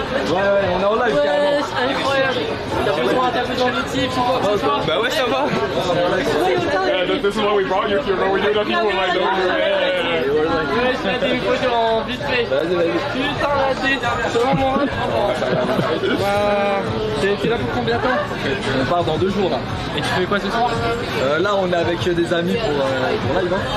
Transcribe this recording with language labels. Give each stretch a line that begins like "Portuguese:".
French: Ouais, on est en live carrément. Incroyable. T'as besoin d'un peu d'ambitif ou quoi que ce soit? Bah ouais, ça va.
English: yeah, this is why we brought you here, bro. We knew that people would like know you.
French: Ouais, je vais une photo en vite fait. Vas-y. Putain, la tête, c'est vraiment un T'es là pour combien de temps? On part dans 2 jours là. Et tu fais quoi ce soir? Là, on est avec des amis pour live.